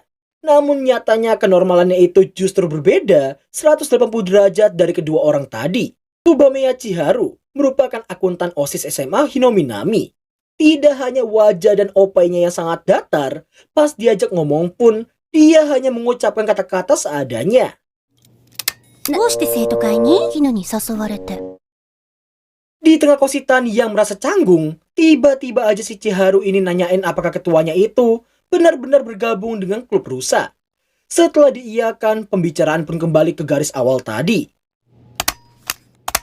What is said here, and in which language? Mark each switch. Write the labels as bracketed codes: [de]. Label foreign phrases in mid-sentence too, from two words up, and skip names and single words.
[id] Namun nyatanya kenormalannya itu justru berbeda 180 derajat dari kedua orang tadi. Tsubameya Chiharu merupakan akuntan OSIS SMA Hinominami. Tidak hanya wajah dan opainya yang sangat datar, pas diajak ngomong pun, dia hanya mengucapkan kata-kata seadanya. [ja] どうして生徒会にキヌに誘われて。 [id] Di tengah Koshitan yang merasa canggung, tiba-tiba aja si Chiharu ini nanyain apakah ketuanya itu benar-benar bergabung dengan klub rusa. Setelah diiyakan, pembicaraan pun kembali ke garis awal tadi.